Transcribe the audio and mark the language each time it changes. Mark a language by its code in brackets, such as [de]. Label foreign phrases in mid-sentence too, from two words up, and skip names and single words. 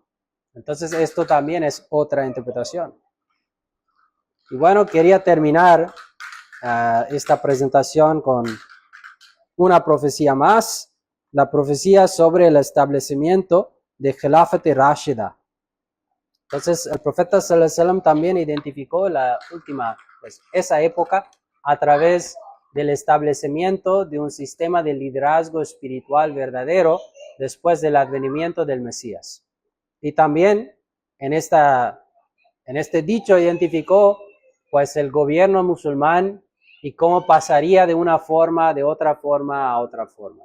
[es] Entonces esto también es otra interpretación. Y bueno, quería terminar esta presentación con una profecía más, la profecía sobre el establecimiento de Khilafat Rashida. Entonces el profeta [ar] صلى الله عليه وسلم [es] también identificó la última, pues esa época a través del establecimiento de un sistema de liderazgo espiritual verdadero después del advenimiento del Mesías. Y también en este dicho identificó pues el gobierno musulmán y cómo pasaría de una forma, de otra forma a otra forma.